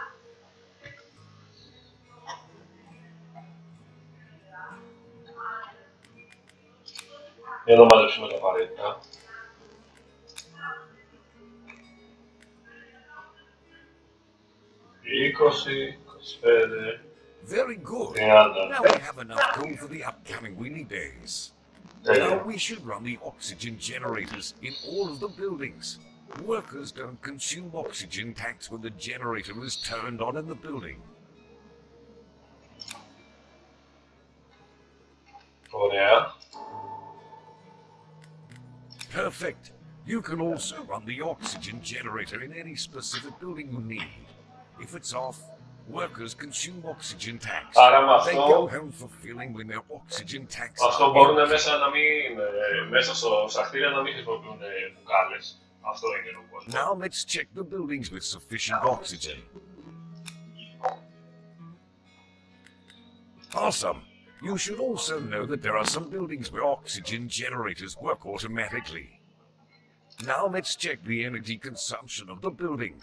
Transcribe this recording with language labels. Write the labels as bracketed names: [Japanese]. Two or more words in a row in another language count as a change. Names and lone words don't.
[Greek] Για να μαζέψουμε τα απαραίτητα. Είκοσι, 25. [English] Very good. 30. Now we have enough coal for the upcoming windy days. Now we should run the oxygen generators in all of the buildings. Workers don't consume oxygen tanks when the generator is turned on in the building. [Greek] Ωραία. [English] Perfect. You can also run the oxygen generator in any specific building you need. If it's off, workers consume oxygen tanks. They go home fulfilling when their oxygen tanks [Greek] Αυτό [English] are [Greek] μπορούν [English] empty. [Greek] μέσα να μην, μέσα στα κτίρια να μην χρησιμοποιούν μπουκάλες. Αυτό είναι ο κόσμος. [English] Now let's check the buildings with sufficient oxygen. Awesome. You should also know that there are some buildings where oxygen generators work automatically. Now let's check the energy consumption of the buildings.